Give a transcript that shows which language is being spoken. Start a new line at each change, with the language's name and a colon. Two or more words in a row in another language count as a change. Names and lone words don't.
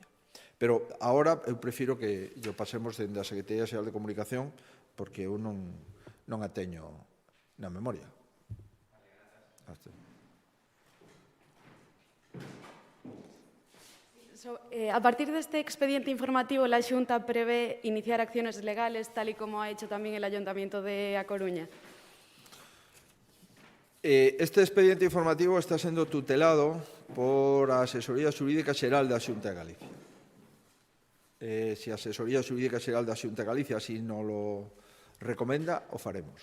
Galician: Pero agora eu prefiro que yo pasemos dende a Secretaría Xeral de Comunicación porque eu non a teño na memoria. A partir deste expediente informativo,
Spanish: la Xunta prevé iniciar acciones legales, tal y como ha hecho también el Ayuntamiento de A Coruña.
Galician: Este expediente informativo está sendo tutelado por a Asesoría Xurídica Xeral da Xunta de Galicia. Se a Asesoría Xurídica Xeral da Xunta de Galicia así non lo recomenda, o faremos.